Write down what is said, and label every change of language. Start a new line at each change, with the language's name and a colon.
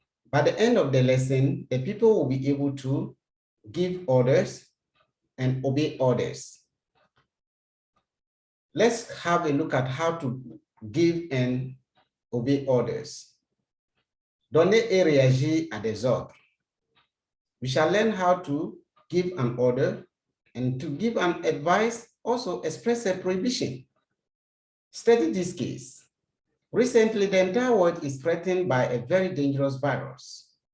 English: By the end of the lesson, the people will be able to give orders and obey orders. Let's have a look at how to give and obey orders.
French: Donner et réagir à des ordres.
English: We shall learn how to give an order and to give an advice, also express a prohibition. Study this case. Recently, the entire world is threatened by a very dangerous virus.